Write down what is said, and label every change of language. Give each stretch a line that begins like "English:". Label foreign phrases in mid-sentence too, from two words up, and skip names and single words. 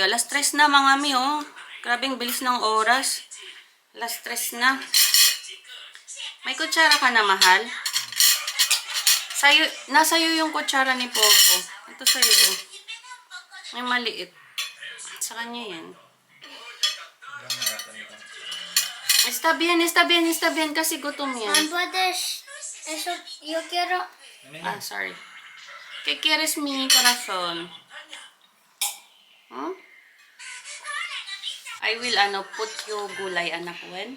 Filipino: Alas 3 na mga mi, oh. Grabing bilis ng oras. Alas 3 na. May kutsara ka na, mahal? Nasa'yo yung kutsara ni Popo. Ito sa'yo, oh. May maliit. Sa kanya yan.
Spanish: Está bien,
Filipino: kasi gutom yan.
Spanish: ¿Puedes? Eso, yo quiero. Sorry. ¿Qué quieres, mi corazón? Hmm?
English: I will, put
Filipino: yung gulay, anak,
English: Wen.